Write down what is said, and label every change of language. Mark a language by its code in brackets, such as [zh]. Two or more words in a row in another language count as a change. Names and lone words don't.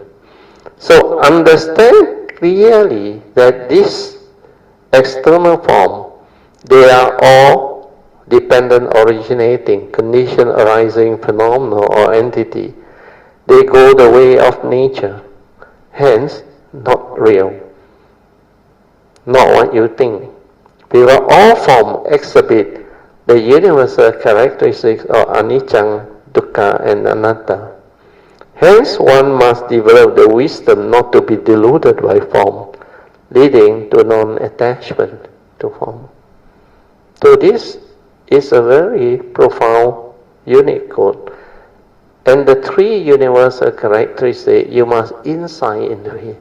[en] So understand clearly that this external form, they are all dependent originating, condition arising phenomenon or entity. They go the way of nature, hence not real, not what you think. Because all form exhibit the universal characteristics of anicca, dukkha and anatta. Hence one must develop the wisdom not to be deluded by form, leading to non-attachment to form. So this is a very profound, unique code. And the 3 universal characteristics, you must insight into it.